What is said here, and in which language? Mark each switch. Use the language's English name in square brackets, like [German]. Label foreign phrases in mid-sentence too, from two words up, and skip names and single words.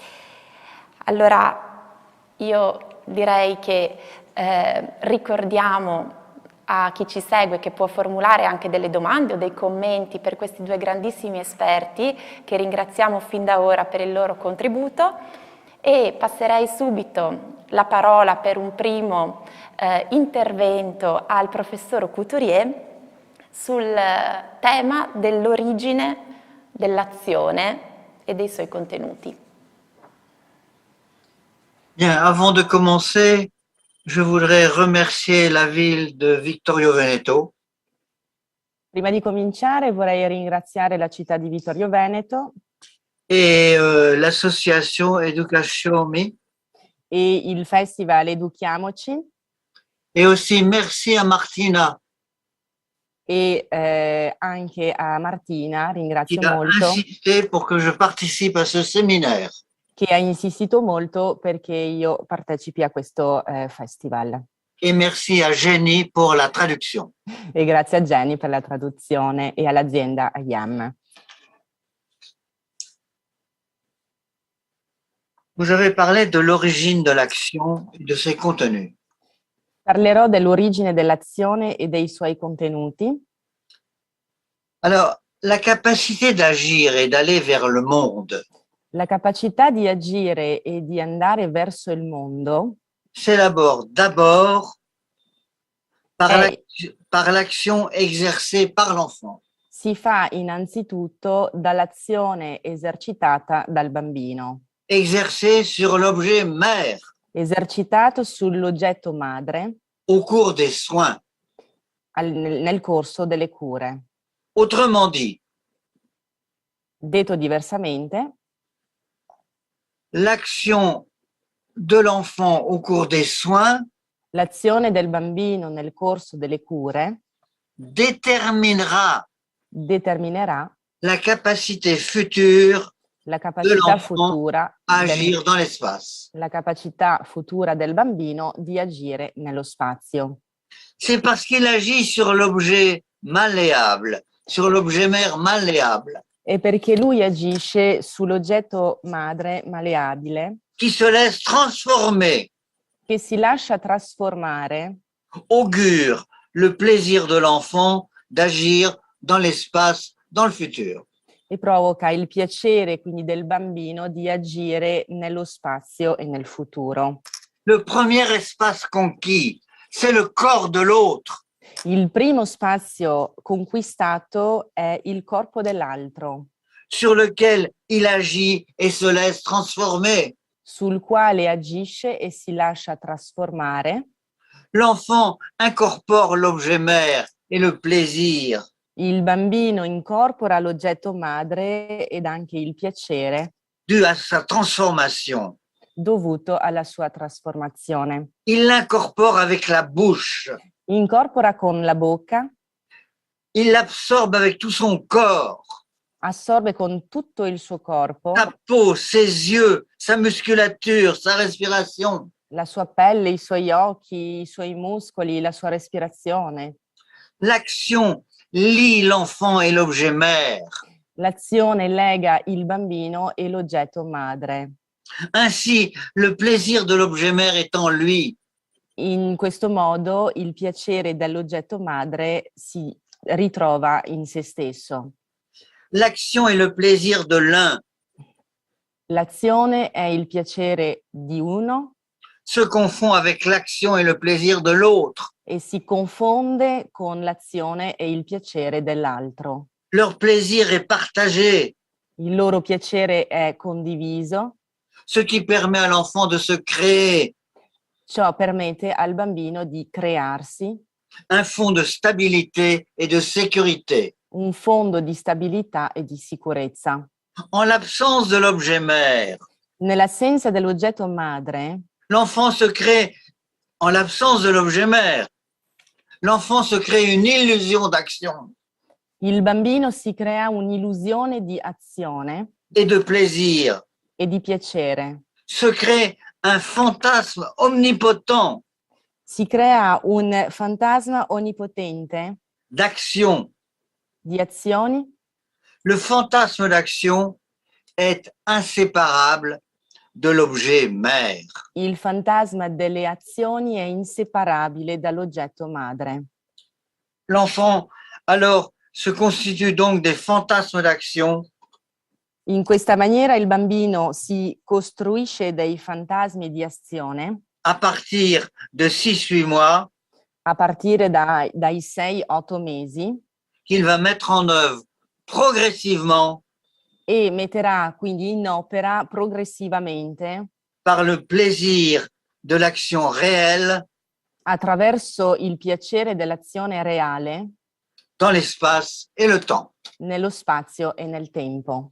[Italian] Allora, io direi che ricordiamo a chi ci segue che può formulare anche delle domande o dei commenti per questi due grandissimi esperti, che ringraziamo fin da ora per il loro contributo, e passerei subito la parola per un primo intervento al professor Couturier sul tema dell'origine dell'azione e dei suoi contenuti. [French] Bien, avant de commencer, je voudrais remercier la ville de Vittorio Veneto [Italian] Prima di cominciare vorrei ringraziare la città di Vittorio Veneto [French] et l'association Education Me, [Italian] e il festival Educhiamoci [French] et aussi merci à Martina [Italian] e anche a Martina, [French] qui [Italian] ringrazio [French] a [Italian] molto, [French] insisté pour que je participe à ce séminaire. [Italian] che ha insistito molto perché io partecipi a questo festival. [French] Et merci à Jenny pour la traduction. [Italian] E grazie a Jenny per la traduzione e all'azienda IAM. [French] Vous avez parlé de l'origine de l'action et de ses contenus. [Italian] Parlerò dell'origine dell'azione e dei suoi contenuti. [French] Alors, la capacité d'agir et d'aller vers le monde [Italian] La capacità di agire e di andare verso il mondo [French] s'élabore d'abord par Eh. l'action exercée par l'enfant. [Italian] si fa innanzitutto dall'azione esercitata dal bambino, [French] Exercée sur l'objet mère [Italian] esercitato sull'oggetto madre [French] au cours des soins. [Italian] nel corso delle cure. [French] Autrement dit, [Italian] Detto diversamente, [French] l'action de l'enfant au cours des soins [Italian] l'azione del bambino nel corso delle cure [French] déterminera [Italian] determinerà [French] la capacité future [Italian] la capacità futura [French] à agir dans l'espace. [Italian] la capacità futura del bambino di agire nello spazio. [French] C'est parce qu'il agit sur l'objet malléable, sur l'objet mère malléable, [Italian] E perché lui agisce sull'oggetto madre maleabile, [French] qui se laisse transformer, [Italian] che si lascia trasformare, [French] augure le plaisir de l'enfant d'agir dans l'espace, dans le futur. [Italian] e provoca il piacere quindi del bambino di agire nello spazio e nel futuro. [French] Le premier espace conquis, c'est le corps de l'autre. [Italian] Il primo spazio conquistato è il corpo dell'altro, [French] Sur lequel il agit et se laisse transformer. [Italian] sul quale agisce e si lascia trasformare. [French] L'enfant incorpore l'objet mère et le plaisir. [Italian] Il bambino incorpora l'oggetto madre ed anche il piacere [French] Dû à sa transformation. [Italian] dovuto alla sua trasformazione. [French] Il l'incorpore avec la bouche. [Italian] Incorpora con la bocca, [French] Il l'absorbe avec tout son corps. [Italian] assorbe con tutto il suo corpo, [French] Sa peau, ses yeux, sa musculature, sa respiration. [Italian] la sua pelle, i suoi occhi, i suoi muscoli, la sua respirazione. [French] L'action lie l'enfant et l'objet mère. [Italian] L'azione lega il bambino e l'oggetto madre. [French] Ainsi, le plaisir de l'objet mère est en lui. [Italian] In questo modo il piacere dell'oggetto madre si ritrova in se stesso. [French] L'action et le plaisir de l'un [Italian] L'azione è il piacere di uno [French] se confond avec l'action et le plaisir de l'autre. [Italian] e si confonde con l'azione e il piacere dell'altro. [French] Leur plaisir est partagé, [Italian] Il loro piacere è condiviso, [French] ce qui permet à l'enfant de se créer [Italian] ciò permette al bambino di crearsi [French] un fond de stabilité et de sécurité. [Italian] un fondo di stabilità e di sicurezza. [French] En l'absence de l'objet mère, [Italian] Nell'assenza dell'oggetto madre, [French] l'enfant se crée, en l'absence de l'objet mère, l'enfant se crée une illusion d'action [Italian] il bambino si crea un'illusione di azione [French] et de plaisir, [Italian] e di piacere. [French] se crée un fantasme omnipotent [Italian] Si crea un fantasma onnipotente [French] d'action. [Italian] di azioni. [French] Le fantasme d'action est inséparable de l'objet mère. [Italian] Il fantasma delle azioni è inseparabile dall'oggetto madre. [French] L'enfant, alors, se constitue donc des fantasmes d'action [Italian] In questa maniera il bambino si costruisce dei fantasmi di azione [French] à partir de 6-8 mois [Italian] a partire dai 6-8 mesi [French] qu'il va mettre en œuvre progressivement [Italian] e metterà quindi in opera progressivamente [French] par le plaisir de l'action réelle [Italian] attraverso il piacere dell'azione reale [French] dans l'espace et le temps. [Italian] nello spazio e nel tempo.